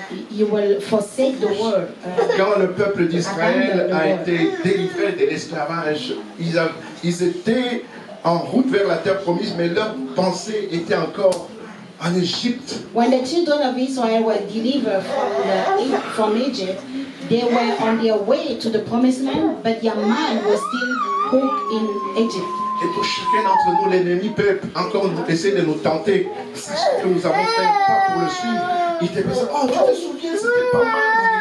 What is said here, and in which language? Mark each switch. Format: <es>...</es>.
<en>You will forsake the world.</en> <fr>Quand le peuple d'Israël a été délivré de l'esclavage, ils étaient en route vers la terre promise, mais leur pensée était encore en Égypte.</fr> <en>When the children of Israel were delivered from Egypt, they were on their way to the promised land, but their mind was still hooked in Egypt.</en> <fr>Et pour chacun d'entre nous, l'ennemi peut encore essayer de nous tenter. Sachant que nous avons fait un pas pour le suivre. Il te dit, oh, tu te souviens, c'était pas mal.</fr>